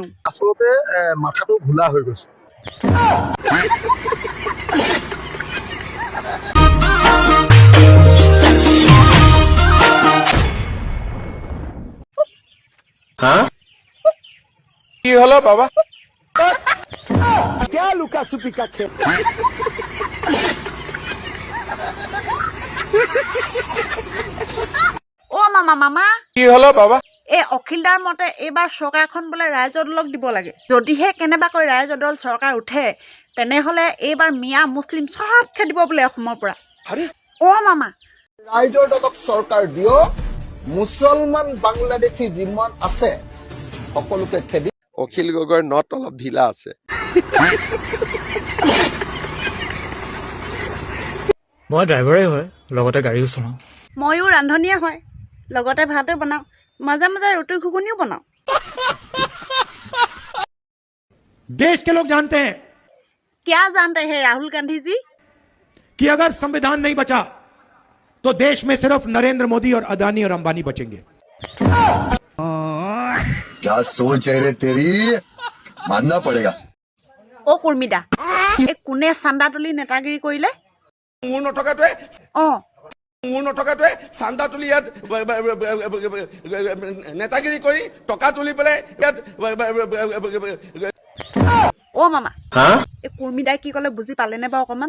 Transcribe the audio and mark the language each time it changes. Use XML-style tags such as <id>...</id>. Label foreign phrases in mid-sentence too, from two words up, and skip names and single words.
<as>আচলতে মাথাটো ঘোলা হৈ গৈছে।</as> <bn>কি হলো বাবা?</bn> <hi>क्या लुका छुपी का खेल?</hi> <as>অ মামা</as> <bn>কি হলো বাবা?</bn> <as>অখিলদাৰ মতে এইবাৰ চৰকাৰখন বোলে ৰাইজৰ দলক দিব লাগে। যদিহে কেনেবাকৈ ৰাইজৰ দল চৰকাৰ উঠে তেনেহ'লে এইবাৰ মিয়া মুছলিম চব খেদিব বোলে অসমৰ পৰা। অ মামা, ৰাইজৰ দলক চৰকাৰ দিয়ক, মুছলমান বাংলাদেশী যিমান আছে সকলোকে খেদি। অখিল গগৈৰ নট অলপ ঢিলা আছে। মই ড্ৰাইভাৰেই হয়, লগতে গাড়ীও চলাওঁ। ময়ো ৰান্ধনীয়ে হয়, লগতে ভাতো বনাওঁ, মাজে মাজে ৰুটি ঘুগুনিও বনাওঁ।</as> <hi>देश के लोग जानते हैं क्या जानते हैं राहुल गांधी जी कि अगर संविधान नहीं बचा तो देश में सिर्फ नरेंद्र मोदी और अदानी और अंबानी बचेंगे। क्या सोच है रे तेरी, मानना पड़ेगा।</hi> <as>অ কুৰ্মিদা, কোনে চান্দা তুলি নেতাগিৰি কৰিলে? মোৰ নথকাটোৱে চান্দা তুলি ইয়াত নেতাগিৰি কৰি টকা তুলি পেলাই ইয়াত। অ মামা, কুৰ্মিদাই কি ক'লে বুজি পালেনে বাৰু অকণমান?</as>